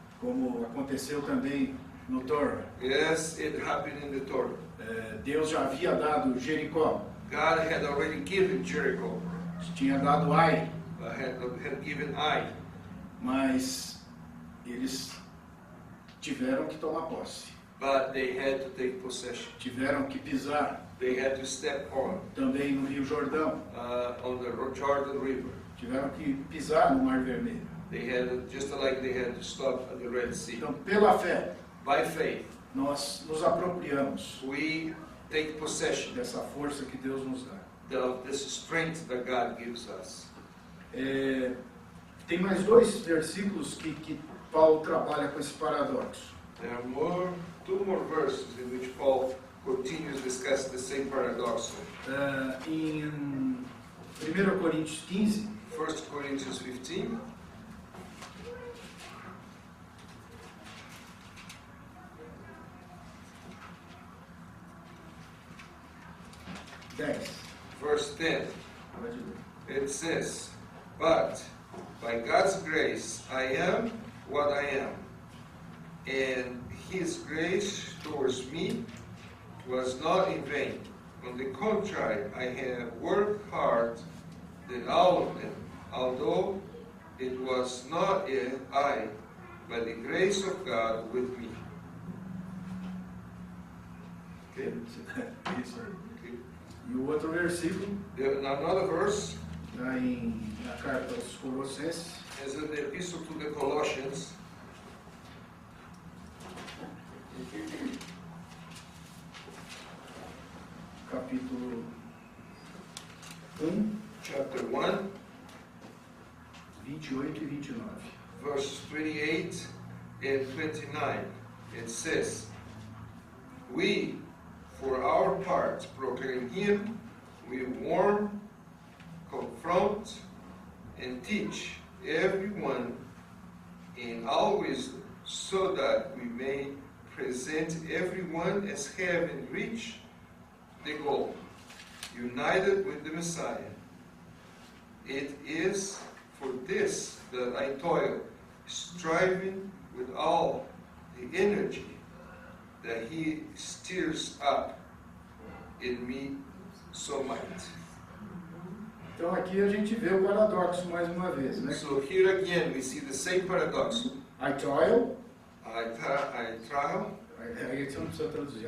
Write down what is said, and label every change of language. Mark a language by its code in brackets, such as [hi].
[pt] como aconteceu também no Torah. [en] Yes, it happened in the Torah. [pt] Deus já havia dado Jericó, [en] God had already given Jericho, [pt] tinha dado Ai, [en] had given Ai, [pt] mas eles tiveram que tomar posse, [en] but they had to take possession. [pt] tiveram que pisar [en] They had to step on [pt] também no Rio Jordão, [en] the Jordan River. [pt] tiveram que pisar no Mar Vermelho. [en] They had, just like they had to stop at the Red Sea. [pt] Então, pela fé, [en] By faith, [pt] nós nos apropriamos [en] we take possession [pt] dessa força que Deus nos dá. [en] of this strength that God gives us. [pt] Tem mais dois versículos que Paulo trabalha com esse paradoxo. [en] There are two more verses in which Paul continues discussing the same paradox. [pt] Em 1 Coríntios 15, [en] 1 Corinthians 15, verse 10, it says, "But by God's grace I am what I am, and His grace towards me was not in vain. On the contrary, I have worked hard than all of them, although it was not I, but the grace of God with me." Okay. [pt] Isso. E o outro versículo, [en] Another verse [pt] está na carta aos Colossenses, [en] is in the Epistle to the Colossians, [pt] capítulo 1, [en] chapter 1, [pt] 28 e 29. [en] verses 28 and 29. It says, "We, for our part, proclaim Him, we warn, confront, and teach everyone in all wisdom, so that we may present everyone as having reached the goal, united with the Messiah. It is for this that I toil, striving with all the energy that He stirs up in me so might." [pt] Então aqui a gente vê o paradoxo mais uma vez, né? [en] So here again we see the same paradox. I toil, I trial, [pt] aí você não precisa traduzir.